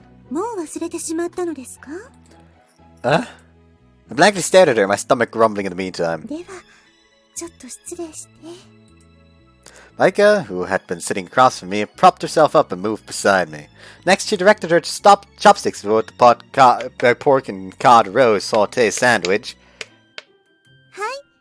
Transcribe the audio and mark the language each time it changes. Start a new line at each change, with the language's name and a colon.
Japanese: もう忘れてしまったのですか？
English: I blankly stared at her, my stomach grumbling in the meantime.
Japanese: では、ちょっと失礼して。
English: Marika, who had been sitting across from me, propped herself up and moved beside me. Next, she directed her to stop chopsticks with the pork and cod roe sauté sandwich.
Japanese: はい。